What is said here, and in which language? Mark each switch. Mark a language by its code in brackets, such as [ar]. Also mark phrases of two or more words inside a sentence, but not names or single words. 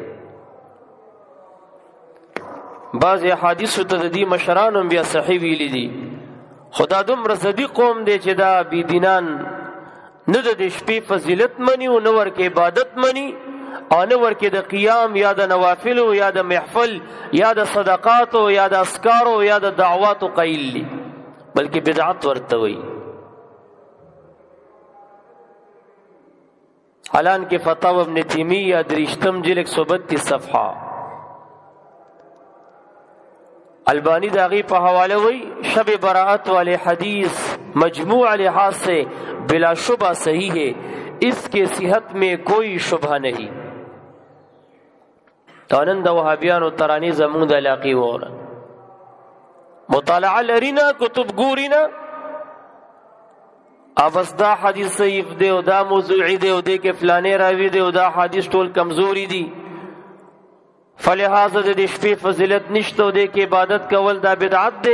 [ps] بعضې احادیثو ته د دې مشرانو هم بیا صحیح ویلي دي، خو دا دومره زدي قوم دی چې دا بېدینان نه د دې شپې فضیلت مني او نه ورکې عبادت مني او نه ورکې د قیام یا د نوافلو یا د محفل یا د صدقاتو یا د اسکارو یا د دعواتو قیل دي، بلکې بدعت ورته وي. حالان کې [ur] فتاوی ابن تیمیہ 132 صفحه البانی [ps] داغی په حوالے وی [ur] شب براءت والے حدیث مجموع لحاظ سے بلا شبہ صحیح ہے، اس کے صحت میں کوئی شبہ نہیں. [ps] تانند وهابیانو ترانی زمون د علاقی وره مطالعه لرینا کتب ګورینا اوس دا حدیث ضعیف دی او دا موضوعی دی او دې کې فلانه راوی دی او دا حدیث ټول کمزوری دی، فلهذا د دې شپې فضیلت نشته او دې کې عبادت کول دا بدعت دی.